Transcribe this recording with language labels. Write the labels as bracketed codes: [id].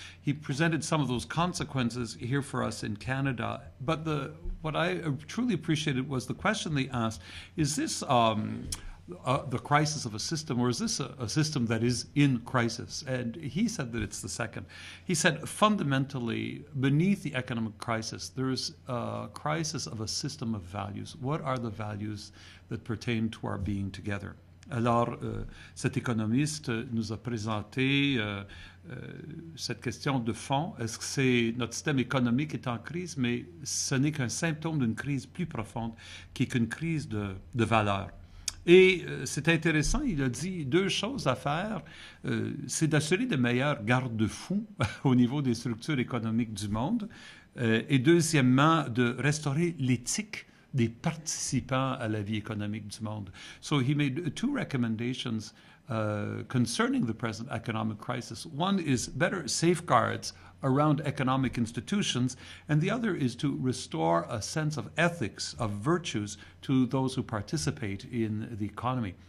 [en] He presented some of those consequences here for us in Canada, but what I truly appreciated was the question they asked, is this the crisis of a system, or is this a system that is in crisis? And he said that it's the second. He said fundamentally, beneath the economic crisis, there is a crisis of a system of values. What are the values that pertain to our being together? [fr] Alors, cet économiste nous a présenté cette question de fond. Est-ce que c'est notre système économique est en crise, mais ce n'est qu'un symptôme d'une crise plus profonde qui est qu'une crise de valeurs. Et c'est intéressant, il a dit deux choses à faire. C'est d'assurer de meilleurs garde-fous au niveau des structures économiques du monde. Et deuxièmement, de restaurer l'éthique des participants à la vie économique du monde. [en] So he made two recommendations concerning the present economic crisis. One is better safeguards around economic institutions, and the other is to restore a sense of ethics, of virtues, to those who participate in the economy.